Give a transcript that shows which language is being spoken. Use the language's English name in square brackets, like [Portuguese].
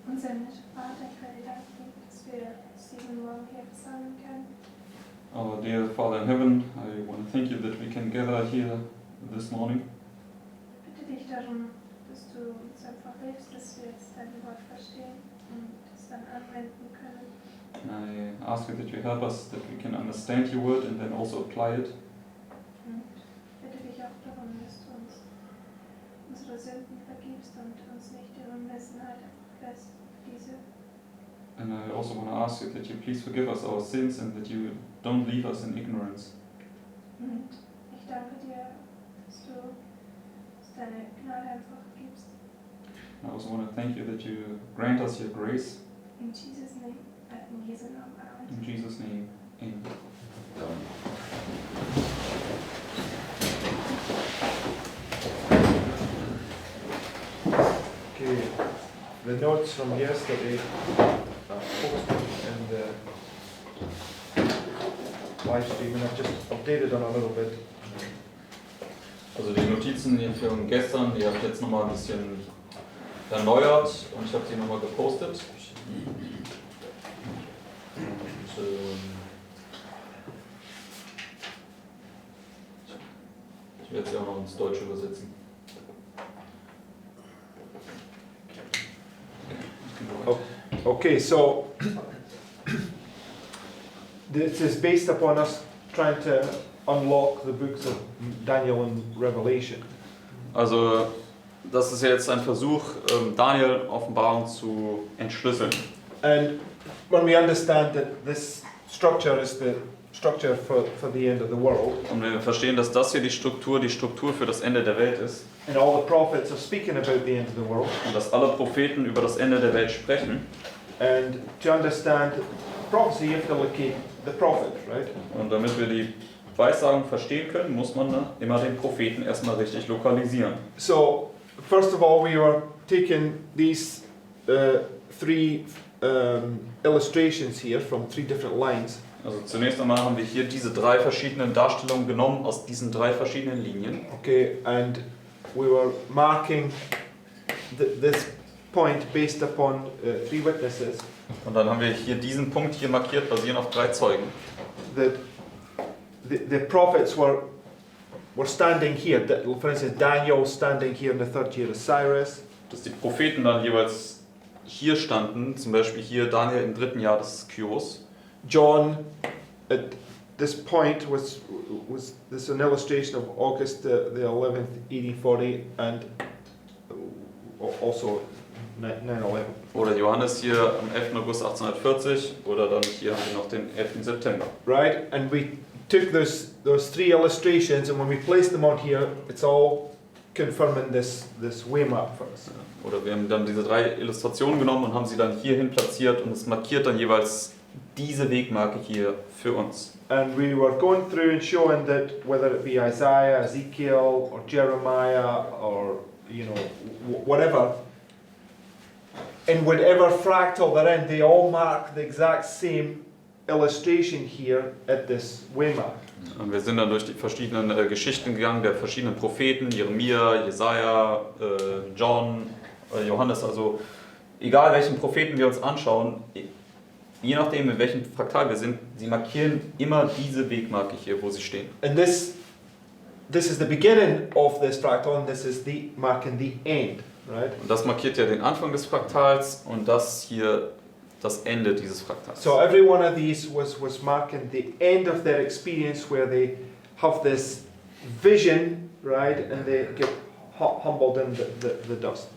[German] himmlischer Vater, ich will dir danken, dass wir uns diesen Morgen hier versammeln können. [English] Our dear Father in heaven, I want to thank you that we can gather here this morning. [German] Ich bitte dich darum, dass du uns einfach hilfst, dass wir jetzt dein Wort verstehen und es dann anwenden können. [English] I ask you that you help us, that we can understand your word and then also apply it. [German] Und ich bitte dich auch darum, dass du uns unsere Sünden vergibst und uns nicht in Unwissenheit lässt, diese. [English] And I also want to ask you that you please forgive us our sins and that you don't leave us in ignorance. [German] Und ich danke dir, dass du uns deine Gnade einfach gibst. [English] I also want to thank you that you grant us your grace. In Jesus' name, [German] in Jesu Namen, Amen. [English] In Jesus' name, amen. Okay, the notes from yesterday are posted in the live stream and I've just updated on a little bit. [German] Also die Notizen hier von gestern, die habe ich jetzt nochmal ein bisschen erneuert und ich habe sie nochmal gepostet. Und, ich werde sie auch noch ins Deutsche übersetzen. [English] Okay, so this is based upon us trying to unlock the books of Daniel and Revelation. [German] Also das ist jetzt ein Versuch, Daniel Offenbarung zu entschlüsseln. [English] And when we understand that this structure is the structure for the end of the world, [German] Und wir verstehen, dass das hier die Struktur für das Ende der Welt ist. [English] and all the prophets are speaking about the end of the world, [German] Und dass alle Propheten über das Ende der Welt sprechen. [English] and to understand prophecy you have to locate the prophet, right? [German] Und damit wir die Weissagung verstehen können, muss man immer den Propheten erstmal richtig lokalisieren. [English] So, first of all, we were taking these three illustrations here from three different lines. [German] Also zunächst einmal haben wir hier diese drei verschiedenen Darstellungen genommen aus diesen drei verschiedenen Linien. [English] Okay, and we were marking this point based upon three witnesses. [German] Und dann haben wir hier diesen Punkt hier markiert, basierend auf drei Zeugen. [English] That the prophets were standing here. For instance, Daniel standing here in the third year of Cyrus. [German] Dass die Propheten dann jeweils hier standen, zum Beispiel hier Daniel im 3. Jahr des Kyros. [English] John, at this point, was this an illustration of August the 11th, 1840, and also 9/11. [German] Oder Johannes hier am 11. August 1840 oder dann hier haben wir noch den 11. September. [English] Right, and we took those three illustrations, and when we placed them on here, it's all confirming this way map for us. [German] Oder wir haben dann diese drei Illustrationen genommen und haben sie dann hierhin platziert und es markiert dann jeweils diese Wegmarke hier für uns. [English] And we were going through and showing that whether it be Isaiah, Ezekiel, or Jeremiah, or whatever, in whatever fractal they're in, they all mark the exact same illustration here at this waymark. [German] Und wir sind dann durch die verschiedenen Geschichten gegangen, der verschiedenen Propheten, Jeremia, Jesaja, John, Johannes, also egal welchen Propheten wir uns anschauen, je nachdem in welchem Fraktal wir sind, sie markieren immer diese Wegmarke hier, wo sie stehen. [English] And this is the beginning of this fractal, and this is the marking the end, right? [German] Und das markiert ja den Anfang des Fraktals und das hier das Ende dieses Fraktals. [English] So every one of these was marking the end of their experience, where they have this vision, right, and they get humbled in the dust.